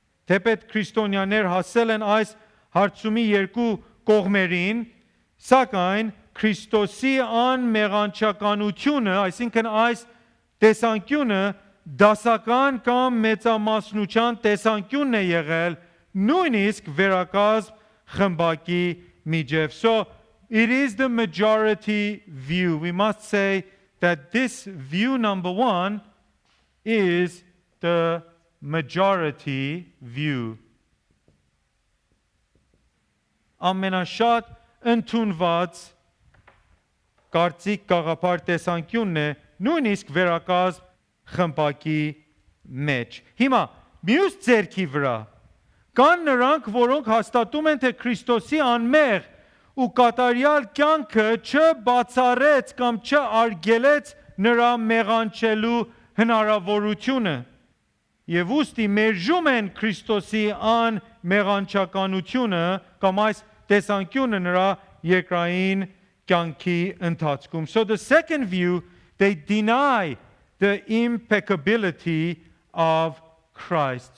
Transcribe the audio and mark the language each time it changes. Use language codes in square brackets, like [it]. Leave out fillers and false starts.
[hy] Թեպետ քրիստոնյաներ հասել են այս հարցումի երկու կողմերին, սակայն Քրիստոսի անմեղանչականությունը, այսինքն այս տեսանկյունը դասական կամ մեծամասնության տեսանկյունն է եղել նույնիսկ վերակազմ խմբակի միջև. [en] So it is the majority view. We must say that this view number one is the majority view. [hy] Ամենաշատ ընդունված կարծիք գաղափար տեսանկյունն է նույնիսկ վերակազմ խմբակի մեջ։ Հիմա մյուս ձեռքի վրա կան նրանք, որոնք հաստատում են, թե Քրիստոսի անմեղ ու կատարյալ կյանքը չբացառեց կամ չարգելեց նրա մեղանչելու հնարավորությունը եւ ուստի մերժում են Քրիստոսի անմեղանչականությունը կամ այս տեսանկյունը նրա երկրային կյանքի ընթացքում. [en] So the second view, they deny the impeccability of Christ.